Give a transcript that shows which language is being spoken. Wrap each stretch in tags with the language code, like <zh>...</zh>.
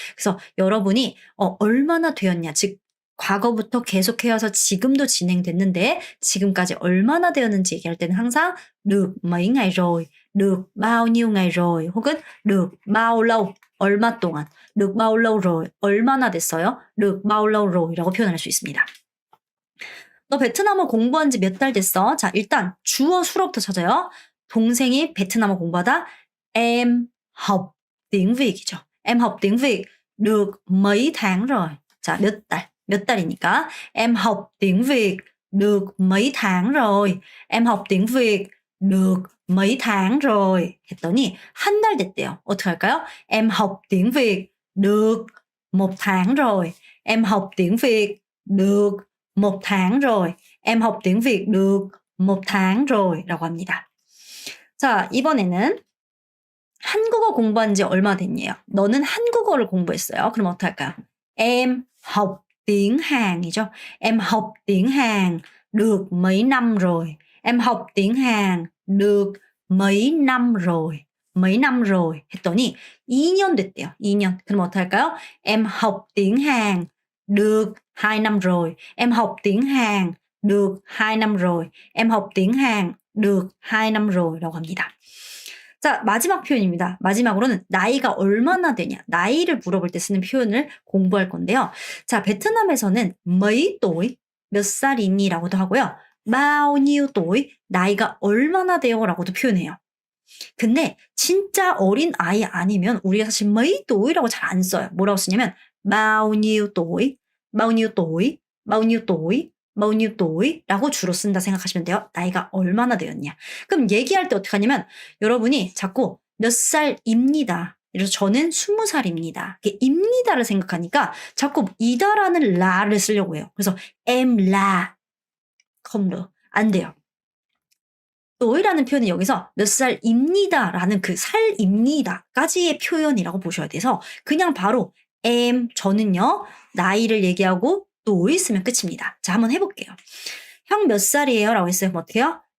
<ko>그래서 여러분이 얼마나 되었냐, 즉 과거부터 계속해서 지금도 진행됐는데 지금까지 얼마나 되었는지 얘기할 때는 항상</ko> <vi>được mấy ngày rồi,</vi> <ko>được bao nhiêu ngày rồi 혹은</ko> <vi>được bao lâu,</vi> <ko>얼마 동안,</ko> <vi>được bao lâu rồi,</vi> <ko>얼마나 됐어요?</ko> <vi>được bao lâu rồi</vi> <ko>라고 표현할 수 있습니다. 너 베트남어 공부한 지 몇 달 됐어? 자, 일단 주어 수로부터 찾아요. 동생이 베트남어 공부하다</ko> <vi>em học tiếng Việt</vi> <ko>이죠.</ko> <vi>Em học tiếng Việt được mấy tháng rồi.</vi> <ko>자, 몇 달이니까</ko> <vi>em học tiếng Việt được mấy tháng rồi. Em học tiếng Việt được mấy tháng rồi.</vi> <ko>했더니 한 달 됐대요. 어떻게 할까요?</ko> <vi>Em học tiếng Việt được 1 tháng rồi. Em học tiếng Việt được 1 tháng rồi. Em học tiếng Việt được 1 tháng rồi</vi> <ko>라고 합니다. 자, 이번에는 한국어 공부한 지 얼마 됐냐요? 너는 한국어를 공부했어요. 그럼 어떻게 할까요?</ko> <vi>Em học tiếng Hàn</vi> <ko>이죠.</ko> <vi>Em học tiếng Hàn được mấy năm rồi. Em học tiếng Hàn được mấy năm rồi. mấy năm rồi</vi> <ko>했더니 2년 됐대요. 2년. 그럼 어떻게 할까요?</ko> <vi>Em học tiếng Hàn được 2 năm rồi. Em học tiếng Hàn được 2 năm rồi. Em học tiếng Hàn được 2 năm rồi</vi> <ko>라고 합니다. 자, 마지막 표현입니다. 마지막으로는 나이가 얼마나 되냐. 나이를 물어볼 때 쓰는 표현을 공부할 건데요. 자, 베트남에서는</ko> <vi>mấy tuổi,</vi> <ko>몇 살이니 라고도 하고요.</ko> <vi>bao nhiêu tuổi,</vi> <ko>나이가 얼마나 돼요 라고도 표현해요. 근데 진짜 어린 아이 아니면 우리가 사실</ko> <vi>mấy tuổi</vi> <ko>라고 잘 안 써요. 뭐라고 쓰냐면</ko> <vi>bao nhiêu tuổi, bao nhiêu tuổi, bao nhiêu tuổi, bao nhiêu tuổi</vi> <ko>라고 주로 쓴다 생각하시면 돼요. 나이가 얼마나 되었냐. 그럼 얘기할 때 어떻게 하냐면 여러분이 자꾸 몇 살입니다. 그래서 저는 20살입니다. 입니다를 생각하니까 자꾸 이다라는 라를 쓰려고 해요. 그래서</ko> <vi>em là không được.</vi> <ko>안 돼요. 또이라는 표현은 여기서 몇 살입니다라는 그 살입니다까지의 표현이라고 보셔야 돼서 그냥 바로 저는요 나이를 얘기하고 또이 쓰면 끝입니다. 자 한번 해볼게요. 형 몇 살이에요? 라고 했어요. 그럼 어떻게 해요?</ko>